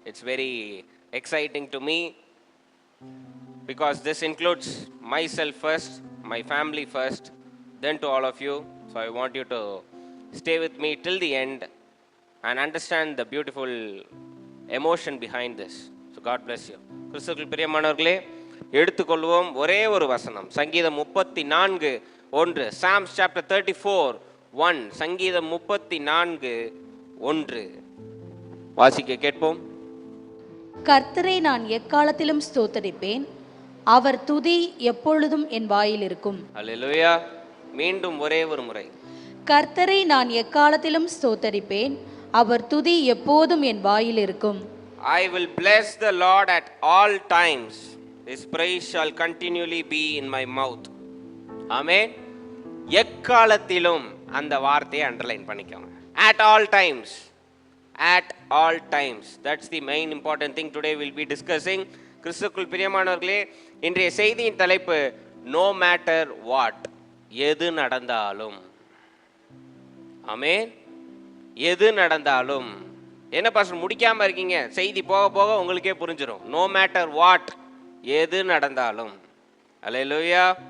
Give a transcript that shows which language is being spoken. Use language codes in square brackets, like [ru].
[en] It's very exciting to me because this includes myself first, my family first, then to all of you. So I want you to stay with me till the end and understand the beautiful emotion behind this. So God bless you. [ta] கிறிஸ்துவுக்குள் பிரியமானவர்களே, எடுத்துக்கொள்வோம் ஒரே ஒரு வசனம். சங்கீதம் 34:1. [en] Psalms chapter 34:1. [ta] சங்கீதம் 34:1. வாசிக்க கேட்போம். கர்த்தரை நான் எக்காலத்திலும் ஸ்தோத்தரிப்பேன், அவர் துதி எப்பொழுதும் என் வாயில் இருக்கும். அல்லேலூயா. மீண்டும் ஒரே ஒரு முறை. கர்த்தரை நான் எக்காலத்திலும் ஸ்தோத்தரிப்பேன், அவர் துதி எப்போதும் என் வாயில் இருக்கும். [en] I will bless the Lord at all times. His praise shall continually be in my mouth. [ta] ஆமென். எக்காலத்திலும் அந்த வார்த்தையை அண்டர்லைன் பண்ணிக்கோங்க. [en] At all times. At all times. That's the main important thing today we'll be discussing. [ta] கிறிஸ்துவுக்குள் பிரியமானவர்களே, இன்றைய செய்தியின் தலைப்பு [en] no matter what. [ta] எது நடந்தாலும். ஆமென். எது நடந்தாலும். என்ன பாஸ்டர் முடிக்காம இருக்கீங்க? செய்தி போக போக உங்களுக்கே புரிஞ்சிடும். நோ மேட்டர் வாட், எது நடந்தாலும். அல்லேலூயா.